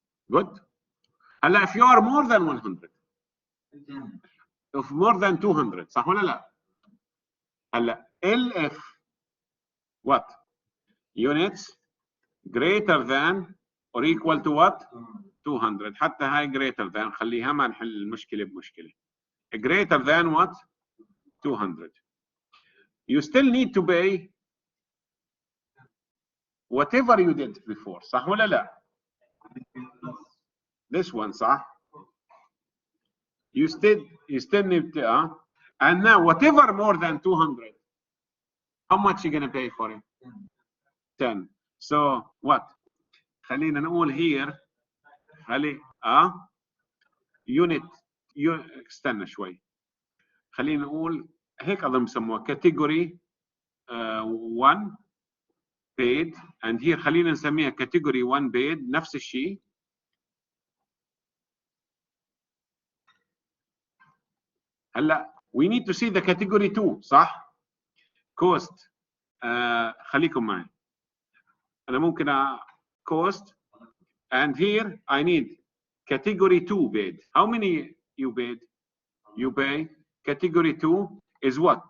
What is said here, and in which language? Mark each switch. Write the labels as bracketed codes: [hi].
[en] Good. [ar] هلا [en] if you are more than 100, if more than 200 [ar] صح ولا لا؟ هلا [en] ELIF what? Units greater than or equal to what? 200. [ar] حتى هاي [en] greater than [ar] خليها ما نحل المشكلة بمشكلة. [en] Greater than what? 200. You still need to pay whatever you did before. [ar] صح ولا لا? [en] This one صح? You still need to and now whatever more than 200, how much you gonna pay for it? 10. So what? [ar] خلينا نقول [en] here [ar] خلي unit استنى شوي. خلينا نقول هيك اظن بسموها [en] category 1 paid and here [ar] خلينا نسميها [en] category 1 paid [ar] نفس الشيء. هلا [en] we need to see the category 2 [ar] صح؟ [en] cost [ar] خليكم معي. أنا ممكن [en] cost and here I need category 2 paid. How many you paid? You pay category 2 is what?